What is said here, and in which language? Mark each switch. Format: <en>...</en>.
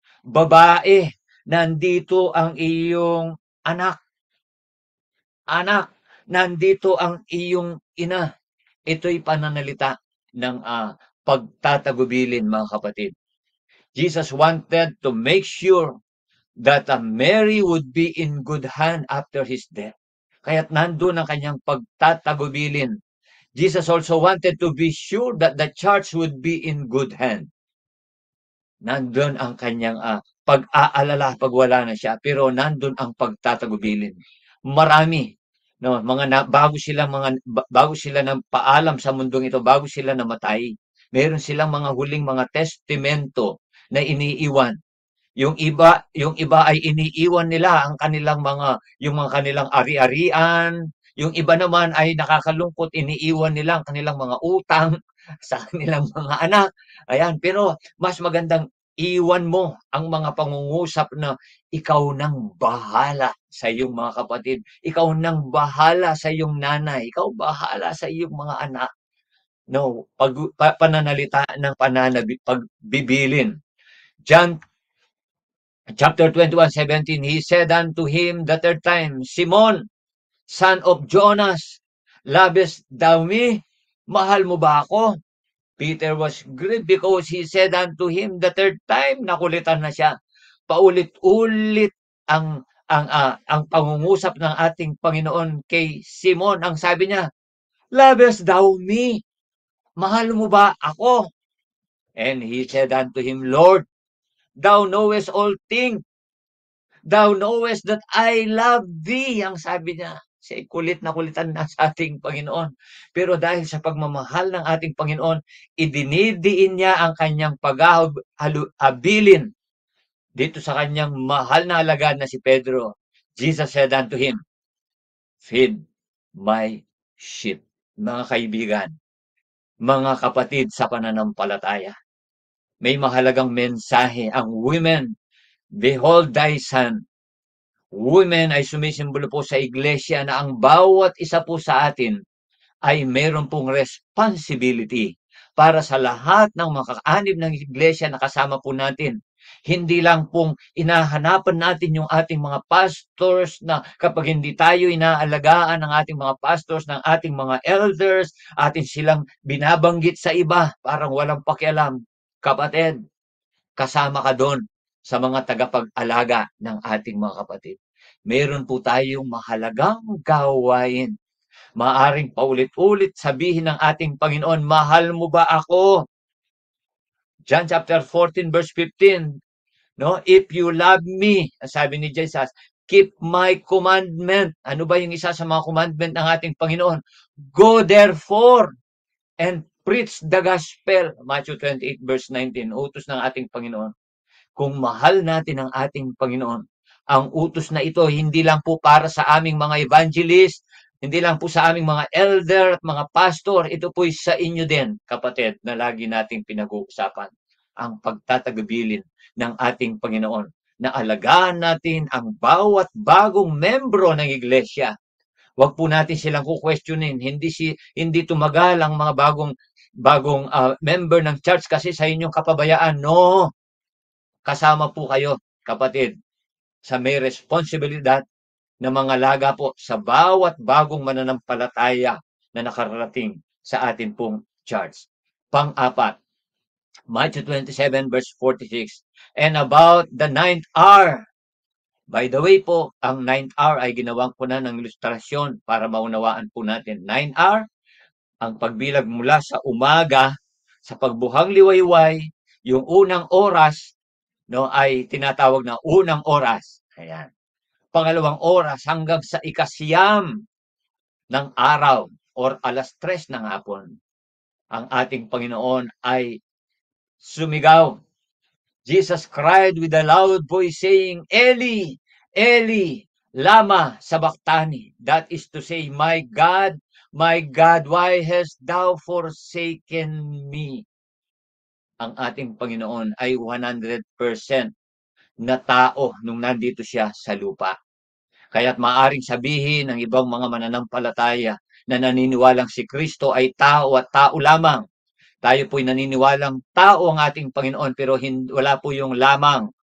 <tl>Babae, nandito ang iyong anak. Anak, nandito ang iyong ina. Ito'y pananalita ng pagtatagubilin, mga kapatid.</tl> <en>Jesus wanted to make sure that Mary would be in good hand after his death.</en> <tl>Kaya't nandun ang kanyang pagtatagubilin.</tl> <en>Jesus also wanted to be sure that the church would be in good hand.</en> <tl>Nandun ang kanyang pag-aalala pag wala na siya, pero nandun ang pagtatagubilin. Marami, no, bago sila ng paalam sa mundong ito, bago sila namatay, meron silang mga huling mga testamento na iniiwan. Yung iba ay iniiwan nila ang kanilang yung mga kanilang ari-arian, yung iba naman ay nakakalungkot, iniiwan nila ang kanilang mga utang sa kanilang mga anak. Ayan, pero mas magandang iwan mo ang mga pangungusap na ikaw nang bahala sa iyong mga kapatid, ikaw nang bahala sa iyong nanay, ikaw bahala sa iyong mga anak. No, pananalita ng pagbibilin.</tl> <en>John chapter 21:17, he said unto him the third time, Simon, son of Jonas, lovest thou me?</en> <tl>Mahal mo ba ako?</tl> <en>Peter was grieved because he said unto him the third time,</en> <tl>nakulitan na siya. Paulit-ulit ang pangungusap ng ating Panginoon kay Simon. Ang sabi niya,</tl> <en>lovest thou me?</en> <tl>Mahal mo ba ako?</tl> <en>And he said unto him, Lord, thou knowest all things. Thou knowest that I love thee.</en> <tl>Ang sabi niya, siya kulit na kulitan na sa ating Panginoon. Pero dahil sa pagmamahal ng ating Panginoon, idinidiin niya ang kanyang paghahabilin dito sa kanyang mahal na alagad na si Pedro.</tl> <en>Jesus said unto him, Feed my sheep.</en> <tl>Mga kaibigan, mga kapatid sa pananampalataya, may mahalagang mensahe ang women.</tl> <en>Behold thy son.</en> <tl>Women ay sumisimbolo po sa iglesia na ang bawat isa po sa atin ay meron pong responsibility para sa lahat ng mga kakaanib ng iglesia na kasama po natin. Hindi lang pong inahanapan natin yung ating mga pastors na kapag hindi tayo inaalagaan ng ating mga pastors, ng ating mga elders, atin silang binabanggit sa iba, parang walang pakialam. Kapatid, kasama ka doon sa mga tagapag-alaga ng ating mga kapatid. Meron po tayong mahalagang gawain. Maaring paulit-ulit sabihin ng ating Panginoon, mahal mo ba ako?</tl> <en>John chapter 14 verse 15, no? If you love me,</en> <tl>sabi ni Jesus,</tl> <en>keep my commandment.</en> <tl>Ano ba yung isa sa mga commandment ng ating Panginoon?</tl> <en>Go therefore and preach the gospel.</en> <tl>Matthew 28 verse 19, utos ng ating Panginoon. Kung mahal natin ang ating Panginoon, ang utos na ito hindi lang po para sa aming mga evangelist, hindi lang po sa aming mga elder at mga pastor, ito po'y sa inyo din, kapatid, na lagi nating pinag-uusapan ang pagtatagabilin ng ating Panginoon na alagaan natin ang bawat bagong membro ng iglesia. Huwag po natin silang kukwestiyonin. Hindi tumagal ang mga bagong member ng church kasi sa inyong kapabayaan. No, kasama po kayo, kapatid, sa may responsibilidad na mga laga po sa bawat bagong mananampalataya na nakarating sa atin pong church. Pang-apat, Matthew 27 verse 46.</tl> <en>And about the ninth hour.</en> <tl>By the way po, ang ninth hour ay ginawang ko na ng ilustrasyon para maunawaan po natin. Ninth hour, ang pagbilag mula sa umaga, sa pagbuhang liwayway, yung unang oras, no, ay tinatawag na unang oras. Ayan. Pangalawang oras hanggang sa ikasiyam ng araw or alas 3 ng hapon. Ang ating Panginoon ay sumigaw.</tl> <en>Jesus cried with a loud voice saying, Eli, Eli, lama sabachthani. That is to say, my God, why hast thou forsaken me?</en> <tl>Ang ating Panginoon ay 100% na tao nung nandito siya sa lupa. Kaya't maaring sabihin ng ibang mga mananampalataya na naniniwalang si Kristo ay tao at tao lamang. Tayo po'y naniniwalang tao ang ating Panginoon pero wala po yung lamang.</tl>